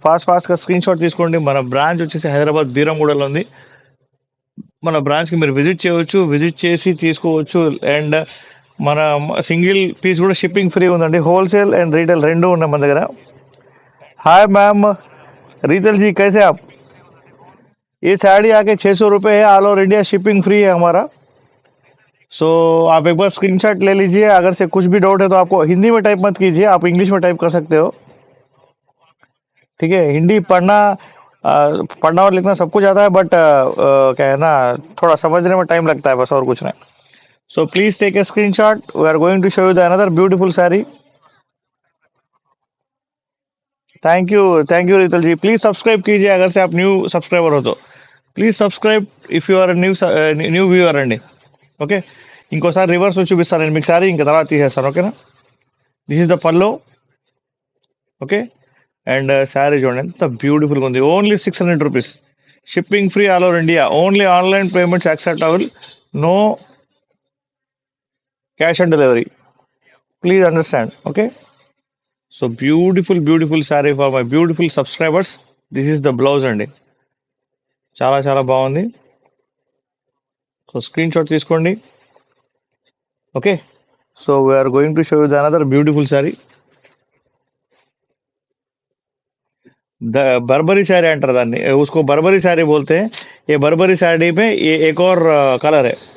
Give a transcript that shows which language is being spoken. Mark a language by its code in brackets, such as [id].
[te] ఫాస్ట్గా screen shot తీసుకోండి. మన బ్రాంచ్ వచ్చేసి హైదరాబాద్ బీరంగూడలో ఉంది. మన బ్రాంచ్కి మీరు విజిట్ చేయవచ్చు, విజిట్ చేసి తీసుకోవచ్చు. అండ్ మన సింగిల్ పీస్ కూడా షిప్పింగ్ ఫ్రీ ఉందండి. హోల్సేల్ అండ్ రీటైల్ రెండు ఉన్నాయి మన దగ్గర. [hi] हाय मैम, रीतल जी कैसे आप? ये साड़ी आके 600 रुपये है, all over India shipping free है हमारा. सो आप एक बार स्क्रीनशॉट ले लीजिए. अगर से कुछ भी डाउट है तो आपको हिंदी में टाइप मत कीजिए, आप इंग्लिश में टाइप कर सकते हो. ठीक है? हिंदी पढ़ना और लिखना सब कुछ आता है, बट क्या है ना, थोड़ा समझने में टाइम लगता है, बस और कुछ नहीं. [en] So please take a screenshot. We are going to show you the another beautiful saree. [hi] Thank you रितल ji. Please subscribe कीजिए अगर से आप न्यू सब्सक्राइबर हो तो. [en] please subscribe if you are new viewer [te] అండి. ఓకే, ఇంకోసారి రివర్స్ లో చూపిస్తాను నేను మీకు సారీ, ఇంకా తర్వాత తీసేస్తాను. ఓకేనా? [en] This is the pallu. Okay, and [te] sari చూడండి ఎంత బ్యూటిఫుల్గా ఉంది. [en] Only 600 rupees, shipping free all over India. Only online payments acceptable, no cash on delivery. Please understand. Okay, so beautiful sari for my beautiful subscribers. This is the blouse అండి. [te] చాలా చాలా బాగుంది. [en] So screenshot తీసుకోండి. Okay, so we're going to show you the another beautiful sari. [hi] Barbari sari [te] अंటారు దాన్ని, [hi] उसको बर्बरी साड़ी बोलते हैं. ये बर्बरी साड़ी में ये एक और कलर है.